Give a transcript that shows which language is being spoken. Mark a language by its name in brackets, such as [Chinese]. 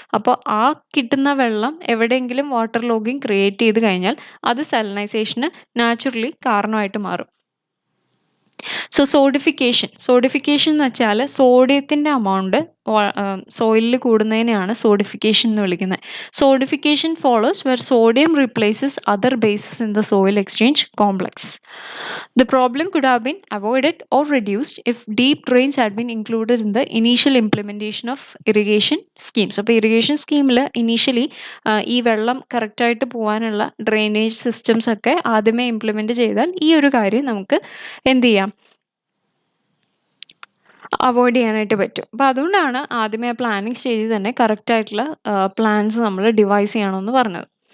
[Malayalam] അപ്പോൾ ആ കിട്ടുന്ന വെള്ളം എവിടെയെങ്കിലും വാട്ടർ ലോഗിങ് ക്രിയേറ്റ് ചെയ്ത് കഴിഞ്ഞാൽ അത് സലിനൈസേഷന് നാച്ചുറലി കാരണമായിട്ട് മാറും. സോഡിഫിക്കേഷൻ എന്ന് വെച്ചാൽ സോഡിയത്തിന്റെ amount സോയിലിൽ കൂടുന്നതിനെയാണ് സോഡിഫിക്കേഷൻ എന്ന് വിളിക്കുന്നത്. [English] Sodification follows where sodium replaces other bases in the soil exchange complex. The problem could have been avoided or reduced if deep drains had been included in the initial implementation of irrigation schemes. [Malayalam] അപ്പോൾ irrigation സ്കീമിൽ initially ഈ വെള്ളം കറക്റ്റായിട്ട് പോകാനുള്ള drainage systems ഒക്കെ ആദ്യമേ implement ചെയ്താൽ ഈ ഒരു കാര്യം നമുക്ക് എന്ത് ചെയ്യാം, അവോയ്ഡ് ചെയ്യാനായിട്ട് പറ്റും. അപ്പോൾ അതുകൊണ്ടാണ് ആദ്യമേ ആ പ്ലാനിങ് സ്റ്റേജിൽ തന്നെ കറക്റ്റ് ആയിട്ടുള്ള പ്ലാൻസ് നമ്മൾ ഡിവൈസ് ചെയ്യണമെന്ന് പറഞ്ഞത്.